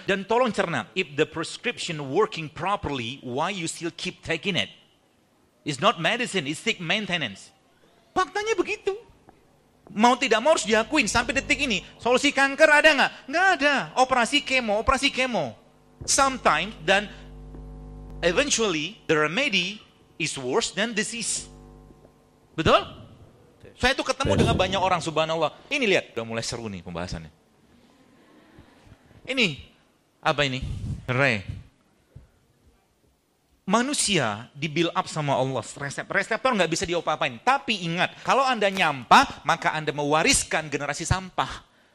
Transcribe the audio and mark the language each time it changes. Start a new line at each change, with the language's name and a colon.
Indonesian: Dan tolong cerna,
English: if the prescription working properly, why you still keep taking it? It's not medicine, it's sick maintenance.
Indonesian: Faktanya begitu. Mau tidak mau harus diakuin sampai detik ini. Solusi kanker ada gak? Gak ada. Operasi kemo.
English: Sometimes, dan eventually, the remedy is worse than disease.
Indonesian: Betul? Saya tuh ketemu dengan banyak orang, subhanallah. Ini lihat, udah mulai seru nih pembahasannya. Ini, apa ini? Ray. Manusia di-build up sama Allah, reseptor gak bisa diopa-apain. Tapi ingat, kalau Anda nyampah, maka Anda mewariskan generasi sampah.